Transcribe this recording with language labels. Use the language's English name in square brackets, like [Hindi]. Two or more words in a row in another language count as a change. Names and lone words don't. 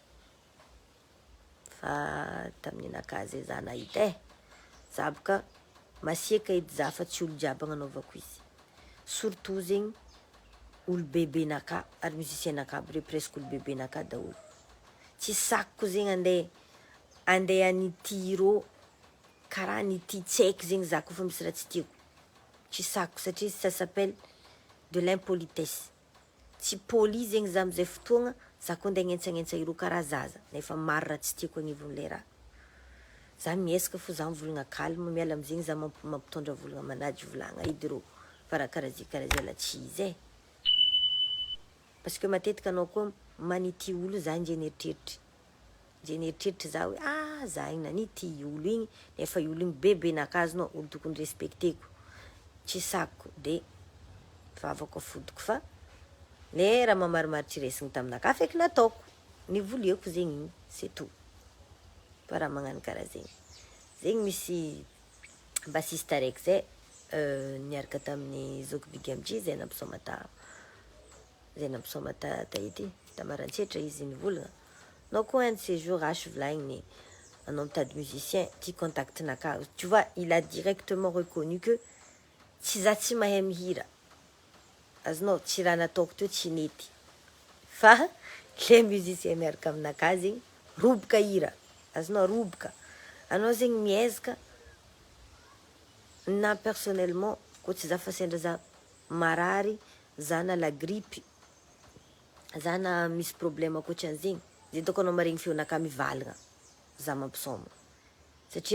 [Malagasy] fa tamin'ny anakahy zay za nahita za boka masiaka edy za fa tsy olo jiaby agnanaovako izy surtout zegny olo bebenaka ary musicien naka aby reo presque olo bebenaka daholo tsy sakiko zegny andeha anity rô karaha nity tsy haiko zegny za kofa misy raha tsy tiako tsy sakiko satria [French] ça s'appelle de l'impolitesse [Malagasy] tsy poli zegny za amizay fotoagna za koa andeha agnentsagnentsa ireo karaha zaza nefa maro raha tsy tiako agnivon'le raha za miezaka fô za mivolagna calme miala amizegny za mampitondra volagna manady volagna edy rô fa raha karaha zay la tsy izy [French] parce que [Malagasy] matetika anao koa manity olo za nje nieritreritry za hoe za igny nanity olo igny nefa olo igny bebenakazy olo tokony respecteko tsy sakiko de vavako afodiko fa le raha mamarimaritry resiny taminaka feky nataoko nivoliako zegny igny [French] c'est tout [Malagasy] fa raha magnano karaha zegny misy bassiste araiky zay niaraka tamin'ny Zouk Big MG zay nampisôma tahity tamarantsitra izy nivolagna anao koa [French] un de ces jours [Malagasy] asy volagniny anao mitady musicien ty contactinaka [French] tu vois il a directement reconnu que [Malagasy] tsy za tsy mahay mihira azonao tsy raha nataoko teo tsy nety fa le musicien miaraka aminaka zegny roboka hira azonao roboka anao zegny miezaka na personnellement koa tsy za fa sendra za marary za na [French] la grippe [Malagasy] za na misy problème akoatran'zegny zay toko anao maregny feonaka mivalagna za mampisôma satria